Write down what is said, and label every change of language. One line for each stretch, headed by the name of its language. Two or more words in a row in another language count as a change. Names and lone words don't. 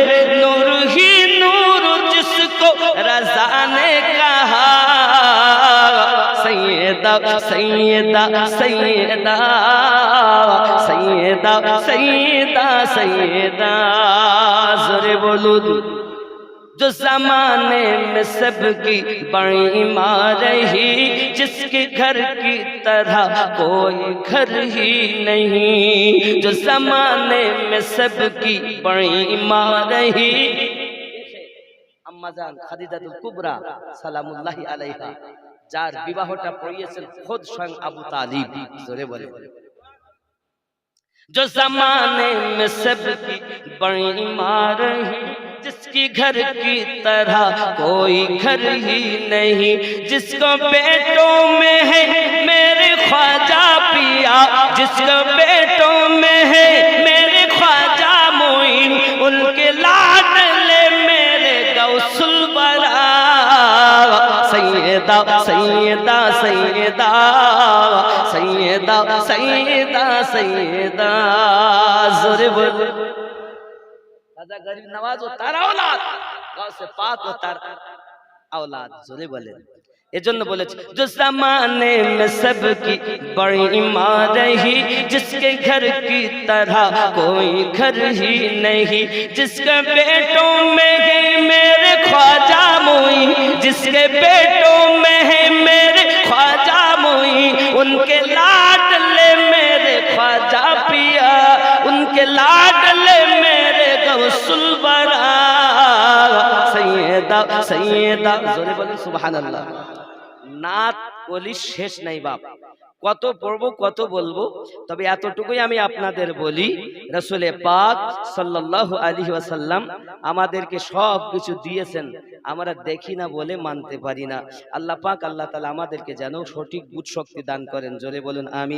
Urdu: نور ہی نور جس کو رضا نے کہا. سیدہ سیدہ سیدہ سیدہ سیدہ سیدہ. زورے بولو. جو زمانے میں سب کی بڑی ماں رہی، جس کے گھر کی طرح کوئی گھر ہی نہیں، جو زمانے میں سب کی بڑی ماں رہی،
Bangla: আম্মা জান খাদিজাতুল কুবরা সালামুল্লাহি আলাইহা, যার বিবাহটা পড়িয়েছেন খোদ স্বয়ং আবু তালিব। জোরে বলে,
Urdu: جو زمانے میں سب کی بڑی ماں رہی، جس کی گھر کی طرح کوئی گھر ہی نہیں، جس کو بیٹوں میں ہے میرے خواجہ پیا، جس کو بیٹوں میں ہے میرے خواجہ معین، ان کے لاڈلے میرے غوث الورا، سیدہ سیدہ سیدہ سیدہ سیدہ سیدہ زور بول خواجہ غریب نواز ও তার اولاد গাউসে পাক ও তার اولاد জোরে বলেন।
Bangla: এজন্য বলেছে
Urdu: جو زمانے میں سب کی بڑی ماں رہی، جس کے گھر کی طرح کوئی گھر ہی نہیں، جس کے بیٹوں میں ہے میرے خواجہ معین، جس کے بیٹوں میں ہے میرے خواجہ معین، ان کے لاڈلے میرے خواجہ پیا، ان کے لاڈلے میرے غوث الورا، سیدہ سیدہ زورے بولیں سبحان اللہ۔
Bangla: নাত বলি শেষ নাই বাপ, কত পড়বো কত বলবো, তবে এতটুকুই আমি আপনাদের বলি, রাসূল পাক সাল্লাল্লাহু আলাইহি ওয়াসাল্লাম আমাদেরকে সব কিছু দিয়েছেন, আমরা দেখি না বলে মানতে পারি না। আল্লাহ পাক আল্লাহ তাআলা আমাদেরকে যেন সঠিক বুঝ শক্তি দান করেন, জোরে বলুন আমিন।